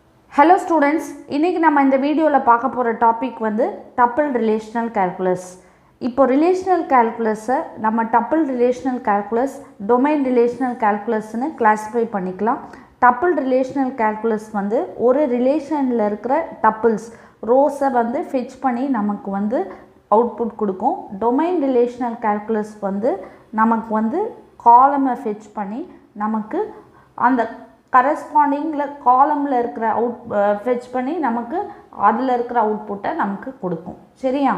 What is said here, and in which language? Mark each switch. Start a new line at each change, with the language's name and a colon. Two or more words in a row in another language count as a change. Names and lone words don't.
English: Hello students,
Tamil: இன்னைக்கு நம்ம இந்த வீடியோல பார்க்க போற டாபிக் வந்து
English: tuple relational calculus.
Tamil: இப்போ
English: relational calculus
Tamil: நம்ம
English: tuple relational calculus, domain relational calculus
Tamil: னு கிளாசிஃபை பண்ணிக்கலாம்.
English: tuple relational calculus
Tamil: வந்து ஒரு ரிலேஷன்ல இருக்கிற
English: tuples rows
Tamil: வந்து fetch பண்ணி நமக்கு வந்து அவுட்புட் கொடுக்கும்.
English: domain relational calculus
Tamil: வந்து நமக்கு வந்து காலமை fetch பண்ணி நமக்கு அந்த
English: corresponding column
Tamil: இருக்கிற ஃபெட்ச் பண்ணி நமக்கு அதில் இருக்கிற அவுட்புட்டை நமக்கு கொடுக்கும். சரியா?